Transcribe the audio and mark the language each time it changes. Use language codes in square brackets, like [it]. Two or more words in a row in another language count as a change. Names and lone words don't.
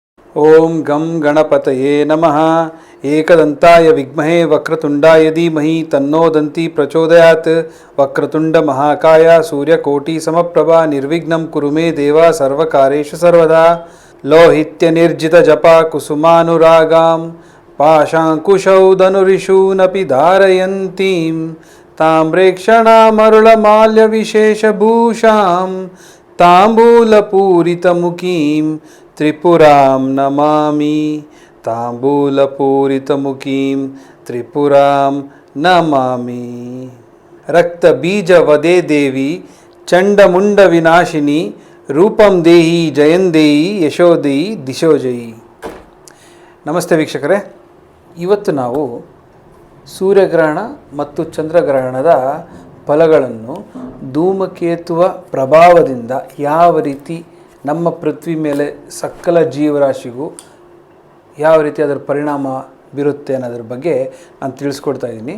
[sa] ಓಂ ಗಂ ಗಣಪತಯೇ ನಮಃ. ಏಕದಂತಾಯ ವಿದ್ಮಹೇ ವಕ್ರತುಂಡಾಯ ಧೀಮಹಿ ತನ್ನೋ ದಂತಿ ಪ್ರಚೋದಯಾತ್. ವಕ್ರತುಂಡ ಮಹಾಕಾಯ ಸೂರ್ಯಕೋಟಿ ಸಮಪ್ರಭಾ ನಿರ್ವಿಘ್ನಂ ಕುರು ಮೇ ದೇವ ಸರ್ವಕಾರ್ಯೇಷು ಸರ್ವದಾ. ಲೋಹಿತ್ಯ ನಿರ್ಜಿತ ಜಪ ಕುಸುಮಾನುರಾಗಾಂ ಪಾಶಾಂಕುಶೌ ಧನುರಿಷೂನಪಿ ಧಾರಯಂತೀಂ ತಾಮ್ರೇಕ್ಷಣಾಮರುಳಮಾಲ್ಯ ವಿಶೇಷಭೂಷಾಂ ತಾಂಬೂಲಪೂರಿತಮುಖೀಂ ತ್ರಿಪುರಾಂ ನಮಾಮಿ. ತಾಂಬೂಲಪೂರಿತಮುಖೀಂ ತ್ರಿಪುರಾಂ ನಮಾಮಿ. ರಕ್ತಬೀಜ ವದೇ ದೇವಿ ಚಂಡಮುಂಡ ವಿನಾಶಿನಿ ರೂಪಂ ದೇಹಿ ಜಯಂದೇಯಿ ಯಶೋದೇಯಿ ದಿಶೋಜಯಿ. [kn] ನಮಸ್ತೆ ವೀಕ್ಷಕರೇ, ಇವತ್ತು ನಾವು ಸೂರ್ಯಗ್ರಹಣ ಮತ್ತು ಚಂದ್ರಗ್ರಹಣದ ಫಲಗಳನ್ನು ಧೂಮಕೇತುವ ಪ್ರಭಾವದಿಂದ ಯಾವ ರೀತಿ ನಮ್ಮ ಪೃಥ್ವಿ ಮೇಲೆ ಸಕಲ ಜೀವರಾಶಿಗೂ ಯಾವ ರೀತಿ ಅದರ ಪರಿಣಾಮ ಬೀರುತ್ತೆ ಅನ್ನೋದ್ರ ಬಗ್ಗೆ ನಾನು ತಿಳಿಸ್ಕೊಡ್ತಾ ಇದ್ದೀನಿ.